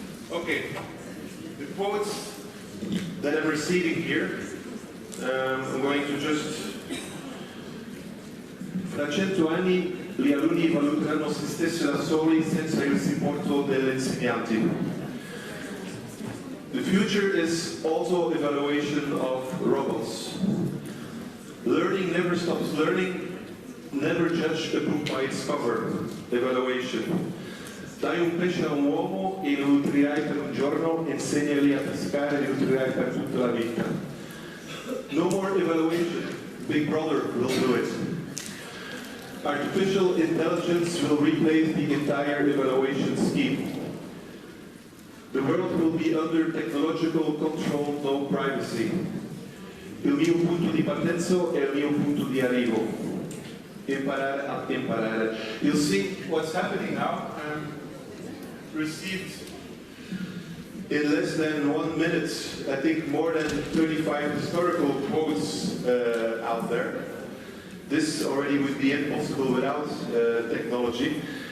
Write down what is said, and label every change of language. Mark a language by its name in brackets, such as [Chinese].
[English] Okay, the quotes that I'm receiving here, I'm going to just... [Italian] Fra 100 anni gli alunni valuteranno se stessi da soli senza il supporto degli insegnanti. [English] The future is also evaluation of robots. Learning never stops learning. Never judge a book by its cover. Evaluation. [Italian] Dai un pesce a un uomo e lo nutrirai per un giorno, insegnali a pescare e lo nutrirai per tutta la vita. [English] No more evaluation. Big Brother will do it. Artificial intelligence will replace the entire evaluation scheme. The world will be under technological control, no privacy. [Italian] Il mio punto di partenza è il mio punto di arrivo. Imparare a imparare. [English] You'll see what's happening now. Received in less than 1 minute, I think more than 35 historical quotes out there. This already would be impossible without technology.